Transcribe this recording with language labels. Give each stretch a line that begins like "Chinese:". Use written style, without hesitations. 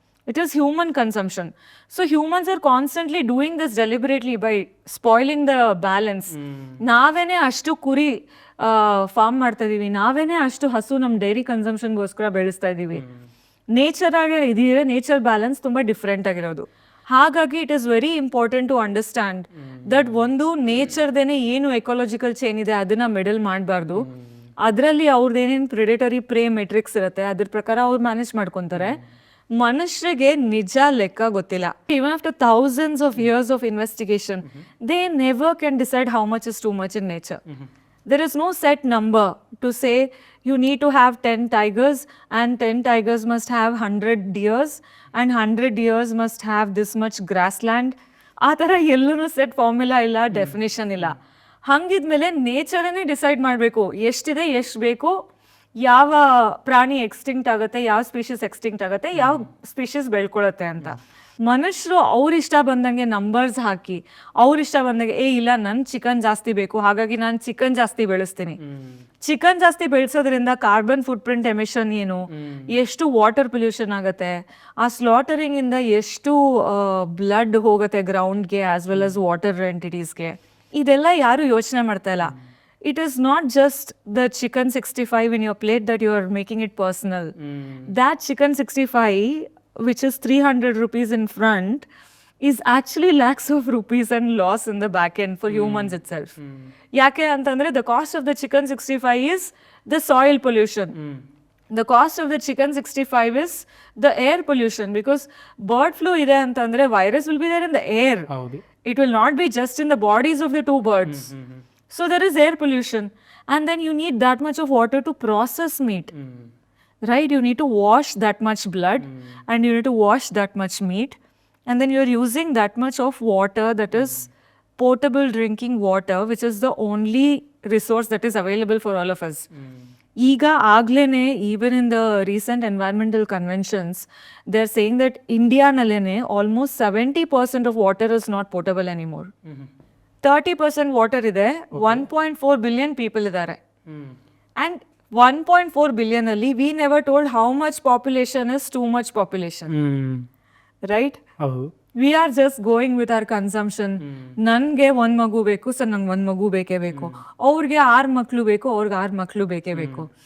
English: It is human consumption. So humans are constantly doing this deliberately by spoiling the balance.
Kannada: ನಾವೇನೆ ಅಷ್ಟು ಕುರಿ form ಮಾಡ್ತಾ ಇದೀವಿ, ನಾವೇನೆ ಅಷ್ಟು ಹಸು ನಮ್ಮ ಡೈರಿ ಕನ್ಸಂಪ್ಷನ್ಗೋಸ್ಕರ ಬೆಳೆಸ್ತಾ ಇದೀವಿ. ನೇಚರ್ ಆಗಿ ಇದೀರ ನೇಚರ್ ಬ್ಯಾಲೆನ್ಸ್ ತುಂಬಾ ಡಿಫ್ರೆಂಟ್ ಆಗಿರೋದು. ಹಾಗಾಗಿ
English: it is very important to understand that
Kannada: ಒಂದು ನೇಚರ್ದೇನೆ ಏನು ಎಕಾಲಜಿಕಲ್ ಚೈನ್ ಇದೆ ಅದನ್ನ ಮೆಡಲ್ ಮಾಡಬಾರ್ದು. ಅದರಲ್ಲಿ ಅವ್ರದ್ದು ಏನೇನು ಪ್ರಿಡೇಟರಿ ಪ್ರೇ ಮೆಟ್ರಿಕ್ಸ್ ಇರುತ್ತೆ ಅದ್ರ ಪ್ರಕಾರ ಅವ್ರು ಮ್ಯಾನೇಜ್ ಮಾಡ್ಕೊತಾರೆ. ಮನುಷ್ಯರಿಗೆ ನಿಜ ಲೆಕ್ಕ ಗೊತ್ತಿಲ್ಲ.
English: Even after thousands of years of investigation, they never can decide how much is too much in nature. There is no set number to say you need to have 10 tigers and 10 tigers must have 100 deers and 100 deers must have this much grassland.
Kannada: ಆ ಥರ ಎಲ್ಲೂ set formula ಇಲ್ಲ, definition ಇಲ್ಲ. ಹಂಗಿದ್ಮೇಲೆ ನೇಚರನ್ನೇ decide ಮಾಡಬೇಕು ಎಷ್ಟಿದೆ, ಎಷ್ಟು ಬೇಕು, ಯಾವ ಪ್ರಾಣಿ ಎಕ್ಸ್ಟಿಂಕ್ಟ್ ಆಗುತ್ತೆ, ಯಾವ ಸ್ಪೀಷೀಸ್ ಎಕ್ಸ್ಟಿಂಕ್ಟ್ ಆಗುತ್ತೆ, ಯಾವ ಸ್ಪೀಷೀಸ್ ಬೆಳ್ಕೊಳತ್ತೆ ಅಂತ. ಮನುಷ್ಯರು ಅವ್ರಿಷ್ಟ ಬಂದಂಗೆ ನಂಬರ್ಸ್ ಹಾಕಿ ಅವ್ರಿಷ್ಟ ಬಂದಂಗೆ ಇಲ್ಲ ನನ್ನ ಚಿಕನ್ ಜಾಸ್ತಿ ಬೇಕು ಹಾಗಾಗಿ ನಾನು ಚಿಕನ್ ಜಾಸ್ತಿ ಬೆಳೆಸ್ತೀನಿ. ಚಿಕನ್ ಜಾಸ್ತಿ ಬೆಳೆಸೋದ್ರಿಂದ ಕಾರ್ಬನ್ ಫುಟ್ ಪ್ರಿಂಟ್ ಎಮಿಷನ್ ಏನು, ಎಷ್ಟು ವಾಟರ್ ಪೊಲ್ಯೂಷನ್ ಆಗುತ್ತೆ, ಆ ಸ್ಲಾಟರಿಂಗ್ ಇಂದ ಎಷ್ಟು ಬ್ಲಡ್ ಹೋಗುತ್ತೆ ಗ್ರೌಂಡ್ಗೆ ಆಸ್ ವೆಲ್ ಆಸ್ ವಾಟರ್ ಎಂಟಿಟೀಸ್ಗೆ, ಇದೆಲ್ಲ ಯಾರು ಯೋಚನೆ ಮಾಡ್ತಾ ಇಲ್ಲ.
English: It is not just the chicken 65 in your plate that you are making it personal. That chicken 65, which is 300 rupees in front, is actually lakhs of rupees and loss in the back end for humans itself.
Kannada: Yake antandre
English: the cost of the chicken 65 is the soil pollution. The cost of the chicken 65 is the air pollution, because bird flu
Kannada: ide antandre
English: virus will be there in the air. It will not be just in the bodies of the two birds. So there is air pollution, and then you need that much of water to process meat, right? You need to wash that much blood and you need to wash that much meat, and then you're using that much of water that is potable drinking water, which is the only resource that is available for all of us.
Kannada: Iga aglene,
English: even in the recent environmental conventions, they're saying that India nalene almost 70% of water is not potable anymore.
Kannada: 30% water ಇದೆ, 1.4 billion people ಇದ್ದಾರೆ.
English: And 1.4 billion ಅಲ್ಲಿ we never told how much population is too much population, right? We are just going with our consumption.
Kannada: ನನ್ಗೆ 1 ಮಗು ಬೇಕು, so ನಂಗೆ 1 ಮಗು ಬೇಕೇ ಬೇಕು, ಅವ್ರಿಗೆ 6 ಮಕ್ಳು ಬೇಕು, ಅವ್ರಿಗೆ 6 ಮಕ್ಳು ಬೇಕೇ ಬೇಕು.